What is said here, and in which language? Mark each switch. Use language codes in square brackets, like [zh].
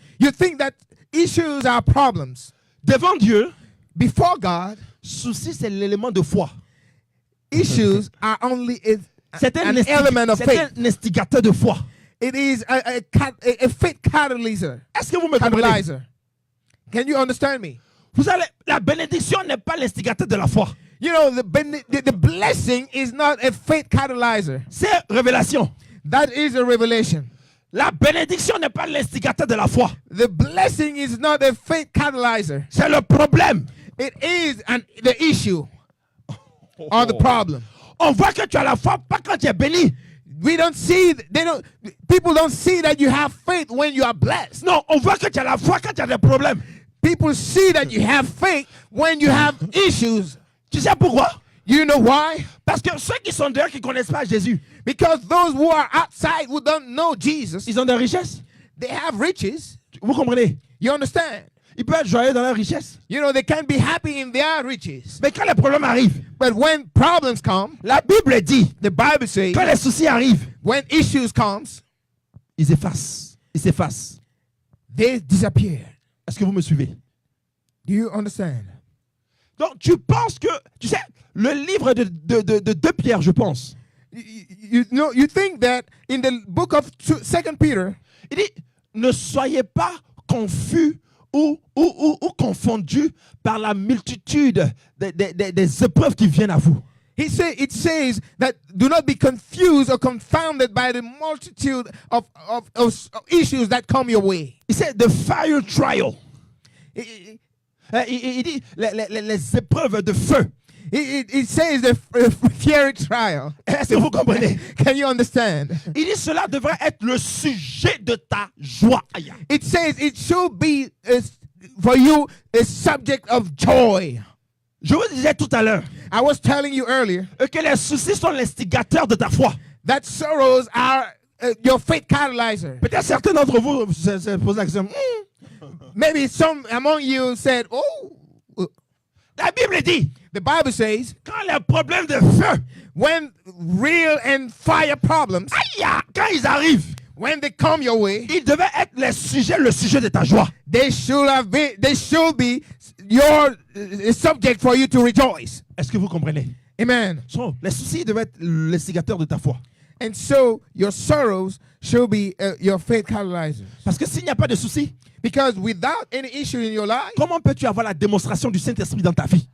[en] you think that issues are problems. [fr] Devant Dieu, [en] Before God, [fr] souci c'est l'élément de foi. [en] issues are only [fr] C'est [en] an element of faith. [fr] un instigateur de foi. [en] It is a faith catalyzer. [fr] Est-ce que vous me comprenez? [en] Catalyzer. Can you understand me? [fr] Vous allez, la bénédiction n'est pas l'instigateur de la foi. [en] You know, the blessing is not a faith catalyzer. [fr] C'est révélation. [en] That is a revelation. [fr] La bénédiction n'est pas l'instigateur de la foi. [en] The blessing is not a faith catalyzer. [fr] C'est le problème. [en] It is the issue or the problem. [fr] On voit que tu as la foi pas quand tu es béni. [en] We don't see, people don't see that you have faith when you are blessed. [fr] Non, on voit que tu as la foi quand tu as des problèmes. [en] People see that you have faith when you have issues. [fr] Tu sais pourquoi? [en] You know why? [fr] Parce que ceux qui sont dehors qui ne connaissent pas Jésus, [en] Because those who are outside who don't know Jesus, [fr] ils ont des richesses. [en] they have riches. [fr] Vous comprenez? [en] You understand? [fr] Ils peuvent être joyeux dans leur richesse. [en] You know, they can be happy in their riches. [fr] Mais quand les problèmes arrivent, [en] But when problems come, [fr] la Bible dit, [en] the Bible says, [fr] quand les soucis arrivent, [en] when issues comes, [fr] ils effacent. Ils s'effacent. [en] they disappear. [fr] Est-ce que vous me suivez? [en] Do you understand? [fr] Donc, tu penses que, tu sais, le livre de 2 Pierre, je pense, [en] You think that in the book of 2 Peter, [fr] il dit, ne soyez pas confus ou confondus par la multitude des épreuves qui viennent à vous. [en] it says that do not be confused or confounded by the multitude of issues that come your way. [fr] Il dit, [en] the fire trial. It, [fr] Il dit, les épreuves de feu. [en] it says the fiery trial. [fr] Est-ce que vous comprenez? [en] Can you understand? [fr] Il dit, cela devrait être le sujet de ta joie. [en] It says it should be for you a subject of joy. [fr] Je vous disais tout à l'heure [en] I was telling you earlier [fr] que les soucis sont l'instigateur de ta foi. [en] that sorrows are your faith catalyzer. [fr] Peut-être certains d'entre vous se posent la question. [en] Maybe some among you said, "Oh, [fr] La Bible dit, [en] the Bible says [fr] quand les problèmes de feu, [en] when real and fire problems, [fr] quand ils arrivent, [en] when they come your way, [fr] ils devaient être le sujet de ta joie. [en] they should be your subject for you to rejoice." [fr] Est-ce que vous comprenez? [en] Amen. [fr] So, les soucis devaient être l'instigateur de ta foi. [en] And so your sorrows should be your faith catalyzers. [fr] Parce que s'il n'y a pas de soucis, [en] Because without any issue in your life, [fr] comment peux-tu avoir la démonstration du Saint-Esprit dans ta vie?